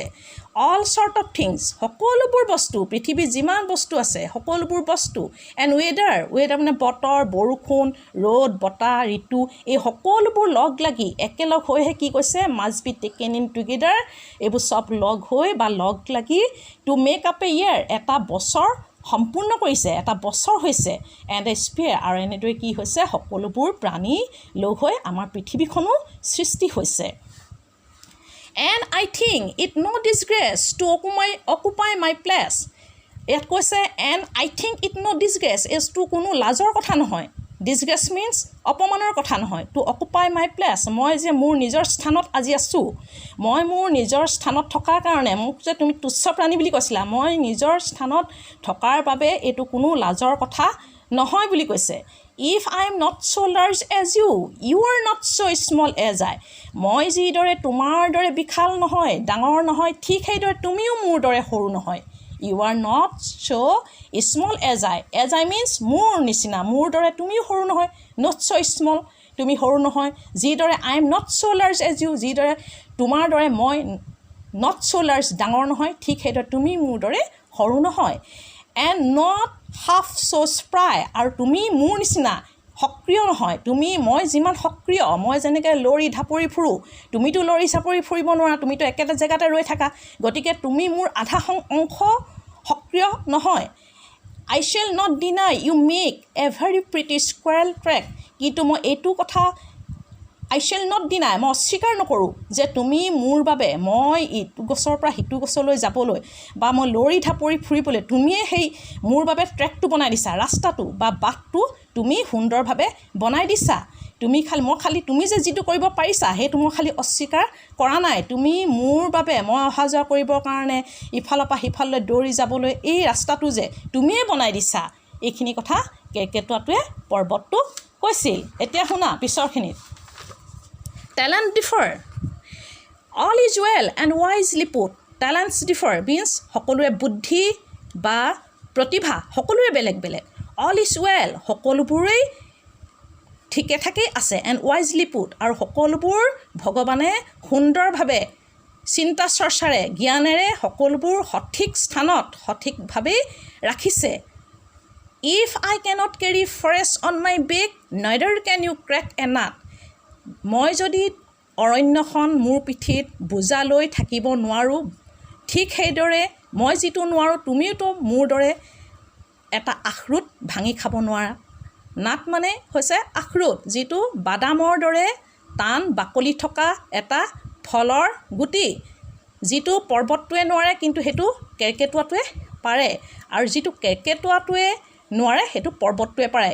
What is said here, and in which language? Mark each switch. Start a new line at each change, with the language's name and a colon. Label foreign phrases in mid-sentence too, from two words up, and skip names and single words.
English: all sort of things,
Assamese: সকলোবোৰ বস্তু, পৃথিৱীত যিমান বস্তু আছে সকলোবোৰ বস্তু,
English: and weather
Assamese: মানে বতৰ, বৰষুণ, ৰ'দ, বতাহ, ঋতু, এই সকলোবোৰ লগ লাগি একেলগ হৈহে কি কৈছে,
English: must be taken in together,
Assamese: এইবোৰ চব লগ হৈ বা লগ লাগি
English: to make up a year,
Assamese: এটা বছৰ সম্পূৰ্ণ কৰিছে, এটা বছৰ হৈছে,
English: and a sphere,
Assamese: আৰু এনেদৰে কি হৈছে সকলোবোৰ প্ৰাণী লগ হৈ আমাৰ পৃথিৱীখনো সৃষ্টি হৈছে।
English: and I think it no disgrace to occupy my place.
Assamese: ইয়াত কৈছে
English: and I think it no disgrace
Assamese: এইটো কোনো লাজৰ কথা নহয়.
English: Disgrace means
Assamese: অপমানৰ কথা নহয়.
English: To occupy my place
Assamese: মই যে মোৰ নিজৰ স্থানত আজি আছোঁ, মই মোৰ নিজৰ স্থানত থকাৰ কাৰণে মোক যে তুমি তুচ্ছ প্ৰাণী বুলি কৈছিলা, মই নিজৰ স্থানত থকাৰ বাবে এইটো কোনো লাজৰ কথা নহয় বুলি কৈছে.
English: If I am not so large as you, you are not so small as I.
Assamese: মই যিদৰে তোমাৰ দৰে বিশাল নহয়, ডাঙৰ নহয়, ঠিক সেইদৰে তুমিও মোৰ দৰে সৰু নহয়.
English: You are not so small as I. As I means
Assamese: মোৰ নিচিনা, মোৰ দৰে তুমিও সৰু নহয়.
English: Not so small,
Assamese: তুমি সৰু নহয়.
English: যিদৰে I am not so large as you,
Assamese: যিদৰে তোমাৰ দৰে মই
English: not so large
Assamese: ডাঙৰ নহয়, ঠিক সেইদৰে তুমি মোৰ দৰে সৰু নহয়.
English: And not half so spry,
Assamese: আৰু তুমি মোৰ নিচিনা সক্ৰিয় নহয়. মই যিমান সক্ৰিয়, মই যেনেকৈ লৰি ঢাপৰি ফুৰোঁ, তুমিতো লৰি চাপৰি ফুৰিব নোৱাৰা, তুমিতো একেটা জেগাতে ৰৈ থাকা, গতিকে তুমি মোৰ আধা অংশ সক্ৰিয় নহয়.
English: I shall not deny you make a very pretty squirrel track.
Assamese: কিন্তু মই এইটো কথা
English: I shall not deny,
Assamese: মই অস্বীকাৰ নকৰোঁ যে তুমি মোৰ বাবে মই ইটো গছৰ পৰা সিটো গছলৈ যাবলৈ বা মই লৰি ঢাপৰি ফুৰিবলৈ তুমিয়ে সেই মোৰ বাবে ট্ৰেকটো বনাই দিছা, ৰাস্তাটো বা বাটটো তুমি সুন্দৰভাৱে বনাই দিছা. তুমি খালি তুমি যে যিটো কৰিব পাৰিছা সেইটো মই খালি অস্বীকাৰ কৰা নাই. তুমি মোৰ বাবে মই অহা যোৱা কৰিবৰ কাৰণে ইফালৰ পৰা সিফাললৈ দৌৰি যাবলৈ এই ৰাস্তাটো যে তুমিয়ে বনাই দিছা, এইখিনি কথা কেৰ্কেটুৱাটোৱে পৰ্বতটোক কৈছিল. এতিয়া শুনা পিছৰখিনিত.
English: Talent differ. All is well and wisely put. Talents differ means
Assamese: সকলোৰে বুদ্ধি বা প্ৰতিভা সকলোৰে বেলেগ বেলেগ.
English: All is well
Assamese: সকলোবোৰেই ঠিকে ঠাকে আছে
English: and wisely put
Assamese: আৰু সকলোবোৰ ভগৱানে সুন্দৰভাৱে চিন্তা চৰ্চাৰে জ্ঞানেৰে সকলোবোৰ সঠিক স্থানত সঠিকভাৱে ৰাখিছে.
English: If I cannot carry forest on my back, neither can you crack a nut.
Assamese: মই যদি অৰণ্যখন মোৰ পিঠিত বোজা লৈ থাকিব নোৱাৰোঁ, ঠিক সেইদৰে মই যিটো নোৱাৰোঁ তুমিওতো মোৰ দৰে এটা আখৰোট ভাঙি খাব নোৱাৰা. নাট মানে হৈছে আখৰোট, যিটো বাদামৰ দৰে টান বাকলি থকা এটা ফলৰ গুটি, যিটো পৰ্বতটোৱে নোৱাৰে কিন্তু সেইটো কেৰ্কেটুৱাটোৱে পাৰে, আৰু যিটো কেৰ্কেটুৱাটোৱে নোৱাৰে সেইটো পৰ্বতটোৱে পাৰে.